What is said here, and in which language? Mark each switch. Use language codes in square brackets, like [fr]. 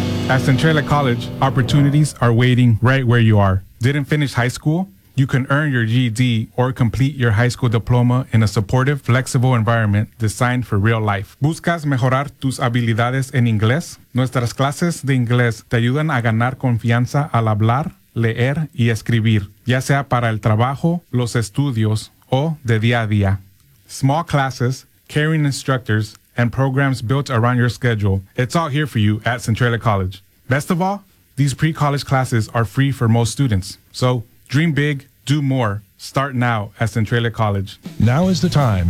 [en] At Centralia College, opportunities are waiting right where you are. Didn't finish high school? You can earn your GED or complete your high school diploma in a supportive, flexible environment designed for real life. [es] ¿Buscas mejorar tus habilidades en inglés? Nuestras clases de inglés te ayudan a ganar confianza al hablar, leer y escribir, ya sea para el trabajo, los estudios o de día a día. [en] Small classes, caring instructors, and programs built around your schedule. It's all here for you at Centralia College. Best of all, these pre-college classes are free for most students. So, dream big, do more. Start now at Centralia College. Now is the time.